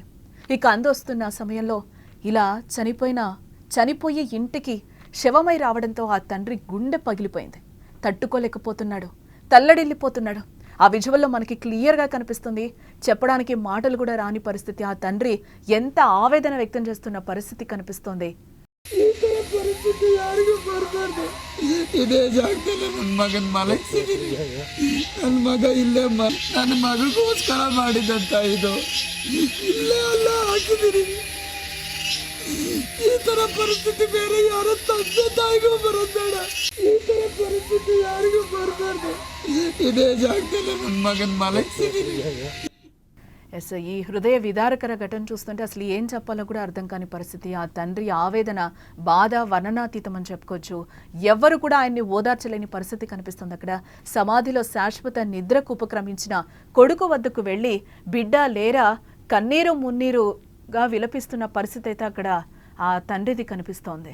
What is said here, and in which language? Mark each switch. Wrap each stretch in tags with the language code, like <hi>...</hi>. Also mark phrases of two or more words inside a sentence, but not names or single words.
<te>ఇక అందొస్తున్న సమయంలో ఇలా చనిపోయే ఇంటికి శవమై రావడంతో ఆ తండ్రి గుండె పగిలిపోయింది. తట్టుకోలేకపోతున్నాడు, తల్లడిల్లిపోతున్నాడు. ఆ విజువల్లో మనకి క్లియర్గా కనిపిస్తుంది. చెప్పడానికి మాటలు కూడా రాని పరిస్థితి. ఆ తండ్రి ఎంత ఆవేదన వ్యక్తం చేస్తున్న పరిస్థితి కనిపిస్తోంది.</te> <kn>ಇದೇ ಜಾಗದಲ್ಲಿ ನನ್ನ ಮಗನ ಮಲಗಿಸಿದ್ದೀನಿ. ನನ್ನ ಮಗ ಇಲ್ಲೇ ನನ್ನ ಮಗಗೋಸ್ಕರ ಮಾಡಿದಂತ ಇದು ಇಲ್ಲೇ ಅಲ್ಲ ಹಾಕಿದ್ದೀನಿ. ಈ ತರ ಪರಿಸ್ಥಿತಿ ಬೇರೆ ಯಾರ ತಂದೆ ತಾಯಿಗೂ ಬರೋದು ಬೇಡ. ಈ ತರ ಪರಿಸ್ಥಿತಿ ಯಾರಿಗೂ ಬರಬಾರ್ದು. ಇದೇ ಜಾಗದಲ್ಲಿ ನನ್ನ ಮಗನ ಮಲಗಿಸಿದ್ದೀನಿ.</kn> <te>ఎస్, ఈ హృదయ విదారకర ఘటన చూస్తుంటే అసలు ఏం చెప్పాలో కూడా అర్థం కాని పరిస్థితి. ఆ తండ్రి ఆవేదన, బాధ వర్ణనాతీతం అని చెప్పుకోవచ్చు. ఎవ్వరు కూడా ఆయన్ని ఓదార్చలేని పరిస్థితి కనిపిస్తుంది. అక్కడ సమాధిలో శాశ్వత నిద్రకు ఉపక్రమించిన కొడుకు వద్దకు వెళ్ళి బిడ్డ లేరా కన్నీరు మున్నీరుగా విలపిస్తున్న పరిస్థితి అయితే అక్కడ ఆ తండ్రిది కనిపిస్తోంది.</te>